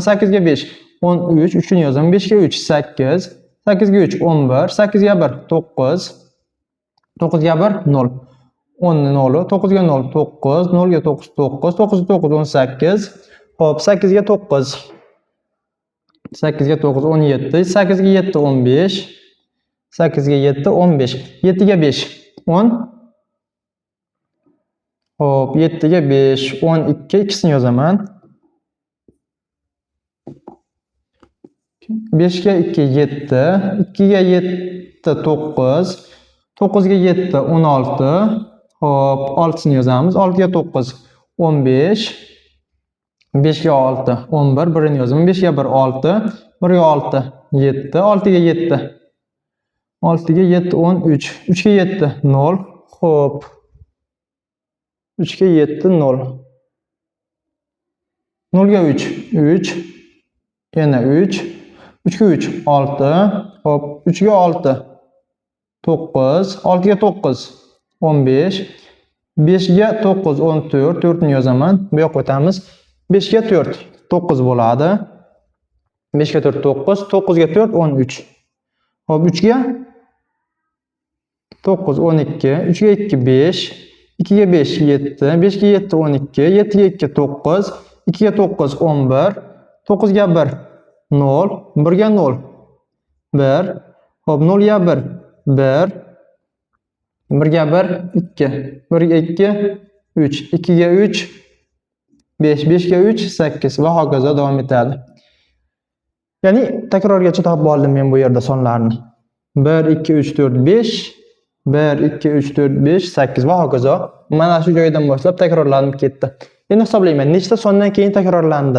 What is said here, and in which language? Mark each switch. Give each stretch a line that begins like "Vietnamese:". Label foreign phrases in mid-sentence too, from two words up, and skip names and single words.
Uzbek: 8 ga 5 13, 3 ni yozaman. 5 ga 3 8, 8 ga 3 11, 8 ga 1 9, 9 ga 1 0, 10 ni 0, 9 ga 0 9, 0 ga 9 9, 9 ga 9 18. Hop, 8 ga 9 8 ga 9 17, 8 ga 7 15, 8 ga 7 15, 7 ga 5 10. Hop, 7 ga 5 12, ikkisini yozaman. 5 ga 2 7, 2 ga 7 9, 9 ga 7 16. Hop, 6-sini yozamiz. 6 ga 9 15, 5 ga 6 11, 1-ni yozaman. 5 ga 1 6, 1 ga 6 7, 6 ga 7 6 ga 7 13, 3 ga 7 0. Hop, 3 ga 7 0. 0 ga 3 3, yana 3, 3 ga 3 6. Hop, 3 ga 6 9, 6 ga 9 15, 5 ga 9 14, 4-ni yozaman. Bu yoqqa o'tamiz. 5 ga 4 9 bo'ladi. 5 ga 4 9, 9 ga 4 13. Hop, 3 ga 9 12, 3 ga 2 5, 2 ga 5 7, 5 ga 7 12, 7 ga 2 9, 2 ga 9 11, 9 ga 1 0, 1 ga 0 1. Hop, 0 ga 1 1, 1 ga 1 2, 1 ga 2 3, 2 ga 3 5, 5 ga 3 8 va hokazo davom etadi. Ya'ni takrorgacha topib oldim men bu yerda sonlarni. 1 2 3 4 5, 1 2 3 4 5 8 va hokazo. Mana shu joydan boshlab takrorlanib ketdi. Endi hisoblayman, nechta sondan keyin takrorlandi.